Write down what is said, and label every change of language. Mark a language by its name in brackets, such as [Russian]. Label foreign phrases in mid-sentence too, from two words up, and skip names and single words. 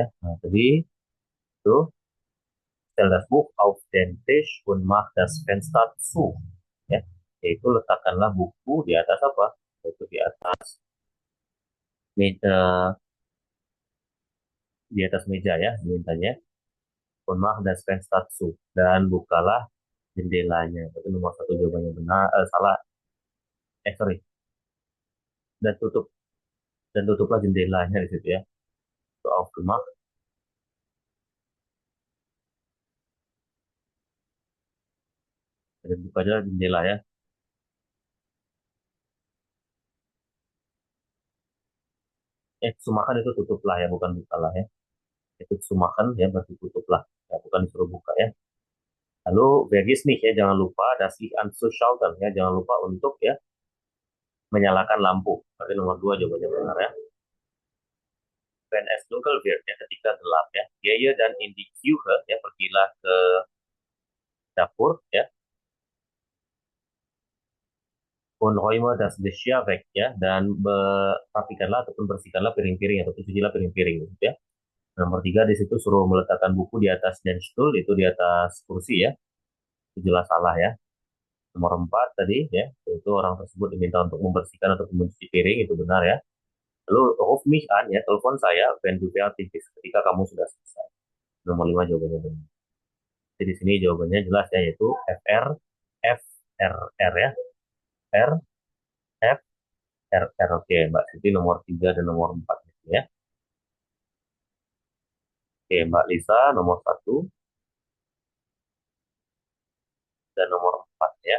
[Indonesian] Nah, tadi itu [German] stell das Buch auf den Tisch und mach das Fenster zu. [Indonesian] Ya, yaitu letakkanlah buku di atas apa? Yaitu di atas meja, ya, mintanya. [German] Und mach das Fenster zu. [Indonesian] Dan bukalah jendelanya. Itu nomor satu jawabannya benar. Salah. Sorry. Dan tutuplah jendelanya di situ ya. Itu aufgemacht. Dan buka aja jendela ya. Sumakan itu tutuplah ya, bukan bukalah ya. Itu sumakan ya, berarti tutuplah. Ya, bukan disuruh buka ya. Lalu vergis nih ya, jangan lupa [German] das Licht anzuschalten [Indonesian] ya, jangan lupa untuk ya menyalakan lampu. Berarti nomor 2 jawabannya benar ya. [German] Wenn es dunkel wird [Indonesian] ya, ketika gelap ya. [German] Gehe dan in die Küche [Indonesian] ya, pergilah ke dapur ya. [German] Und räume das Geschirr weg [Indonesian] ya, dan rapikanlah ataupun bersihkanlah piring-piring ataupun cucilah piring-piring gitu ya. Nomor 3 di situ suruh meletakkan buku di atas [German] den stool, [Indonesian] itu di atas kursi ya. Itu jelas salah ya. Nomor 4 tadi ya, itu orang tersebut diminta untuk membersihkan atau mencuci piring, itu benar ya. [German] Lalu ruf mich an [Indonesian] ya, telepon saya [German] wenn du fertig bist, [Indonesian] ketika kamu sudah selesai. Nomor 5 jawabannya benar. Jadi di sini jawabannya jelas ya, yaitu FR FRR ya. R F R R. Oke, Mbak Siti nomor 3 dan nomor 4 ya. Oke, Mbak Lisa nomor 1 dan nomor 4 ya.